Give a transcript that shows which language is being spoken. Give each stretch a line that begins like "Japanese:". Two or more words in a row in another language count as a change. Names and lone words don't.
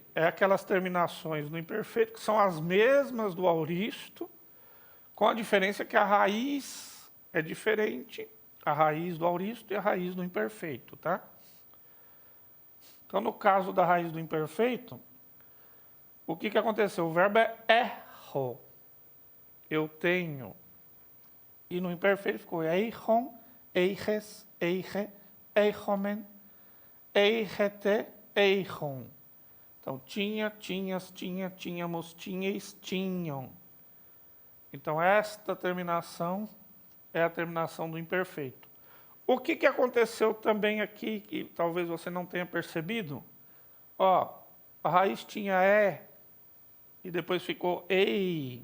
Portuguese: É aquelas terminações no imperfeito, que são as mesmas do auristo, com a diferença que a raiz é diferente, a raiz do auristo e a raiz do imperfeito, tá? Então, no caso da raiz do imperfeito, o que aconteceu? O verbo é erro, eu tenho. E no imperfeito ficou
Greek: εἶχον, εἶχες, εἶχε, εἴχομεν, εἴχετε, εἶχον.
Portuguese: Então, tinha, tinhas, tinha, tínhamos, tinhais, tinham. Então, esta terminação é a terminação do imperfeito. O que aconteceu também aqui, que talvez você não tenha percebido? Ó, a raiz tinha e depois ficou ei.